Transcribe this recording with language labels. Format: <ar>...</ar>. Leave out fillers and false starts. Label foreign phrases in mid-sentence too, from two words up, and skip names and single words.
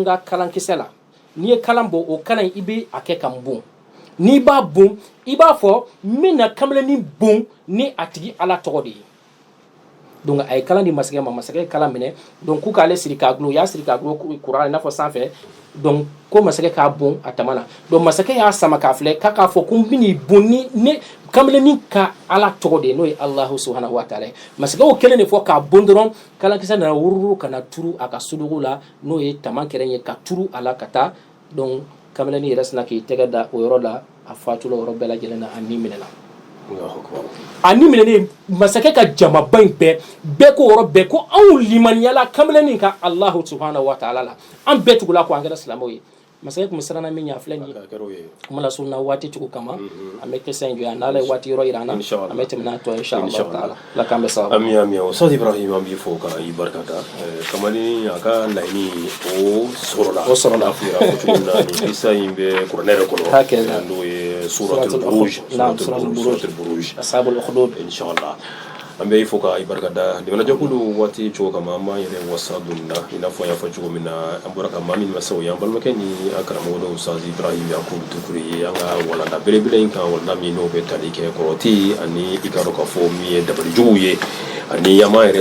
<bm>ka kalankisɛ la n'i ye kalan bɔ o kalan i bɛ a kɛ ka n bon n'i b'a bon i b'a fɔ n bɛna kamalenin bon ni a tigi ala tɔgɔ de ye donc a ye kalan di masakɛ ma masakɛ ye kalan minɛ donc k'u k'ale siri k'a gulon u y'a siri k'a gulon kuran i n'a fɔ sanfɛ donc ko masakɛ k'a bon a tama na donc masakɛ y'a sama k'a filɛ k'a fɔ ko n bɛn'i bon ni ne kamalenin ka ala tɔgɔ de ye n'o ye</bm> <ar>الله سبحانه وتعالى</ar> <bm>ye masakɛ y'o kelen de fɔ k'a bon dɔrɔn kalankisɛ nana wururu ka na turu a ka sodogo la n'o ye tamakɛrɛ ye ka turu a la ka taa donc kamalenin yɛrɛ sina k'i tɛgɛ da o yɔrɔ la a fatula o yɔrɔ bɛɛ lajɛlen na a ni minɛna a ni minɛnen masakɛ ka jamaba in bɛɛ ko yɔrɔ bɛɛ ko anw limaniyala kamalenin ka</bm> <ar>الله سبحانه وتعالى</ar> <bm>la an bɛɛ tugula ko an kɛra silamɛw ye masakɛ tun bɛ siranna min ɲɛ a filɛ nin ye kuma la surunna waati cogo kama an bɛ kisa in jɔ yan n'ala ye waati yɔrɔ yira an na an bɛ tɛmɛ n'a tɔ</bm> <ar>إن شاء الله تعالى</ar> <bm>la k'an bɛ sababu ami Ustaz Ibrahim an b'i fo ka i barikada kamalenin a ka laɲini o sɔrɔla fira fo cogo min na ni kisa in bɛ kuranɛ yɛrɛ kɔnɔ n'o ye</bm> <ar>سورة البروج أصحاب الأخدود</ar> <bm>inshallah an bɛ i fo ka i barikada jamanajɛkulu waati cogo kama an b'an yɛrɛ wasa don na i n'a fɔ an y'a fɔ cogo min na an bɔra ka maa min ma se o ye an balimakɛ ni an karamɔgɔ dɔ Ustaz Ibrahim Yakubu Tukuri ye an ka walanda belebele in kan walanda min n'o bɛ tali kɛ kɔrɔti ani i ka dɔn k'a fɔ min ye dabalijuguw ye ani an b'an yɛrɛ</bm>